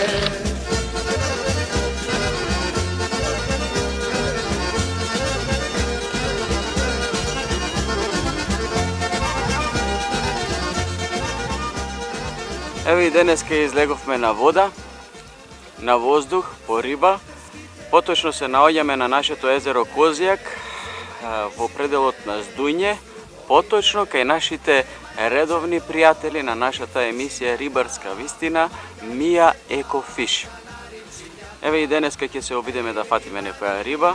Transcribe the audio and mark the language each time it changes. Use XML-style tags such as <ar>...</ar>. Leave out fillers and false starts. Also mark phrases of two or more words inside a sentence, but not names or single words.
<mk>Ево и денеска излеговме на вода, на воздух, по риба. Поточно се naoѓаме на нашето езеро Козјак во пределот на Здуње, поточно кај нашите редовни пријатели на нашата емисија Рибарска вистина, Мија Екофиш. Еве и денеска ќе се обидеме да фатиме некоја риба.</mk>